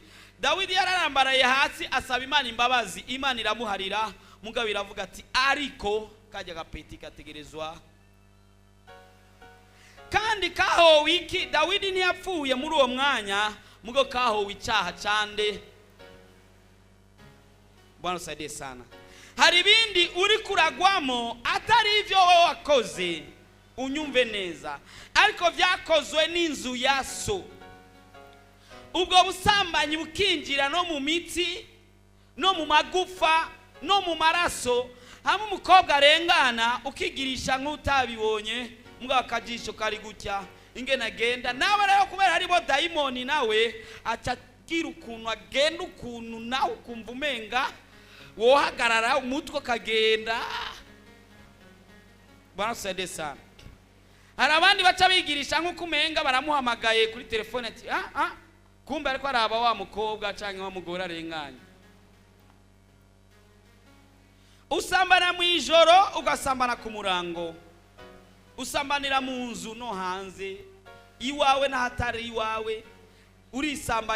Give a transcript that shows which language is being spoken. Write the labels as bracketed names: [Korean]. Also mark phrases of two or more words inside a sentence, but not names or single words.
[Rundi] Dawidi yararambaraye hasi asaba Imana imbabazi, Imana iramuharira. Mugabo iravuga ati ariko kajya gapeti kategerezwa. Kandi kahowe iki? Dawidi ntiyapfuye muri uwo mwanya, mugabo kahowe icyaha cyande. [Swahili] Bwana saidie sana. [Rundi] Hari ibindi uri kuragwamo atari ivyo wowe wakoze, unyumve neza, ariko vyakozwe n'inzu ya so. Ubwo busambanyi bukinjira no mu mitsi, no mu magufa, no mu maraso. Hamwe umukobwa arengana ukigirisha nk'utabibonye, mugabo akajisho kari gutya ingene agenda. Nawe rero kubera haribo daimoni nawe acagira ukuntu agenda ukuntu nawe ukumva umenga wohagarara umutwe kagenda. [Swahili] Bwana saidie sana. [Rundi] hari abandi baca bigirisha nk'uko umenga baramuhamagaye kuri telefone ati kumbe ariko araba wa mukobwa cyangwa wa mugore arenganye. Usambana mu ijoro ugasambana ku murango, usambanira mu nzu no hanze, iwawe n'ahatari iwawe urisambanya.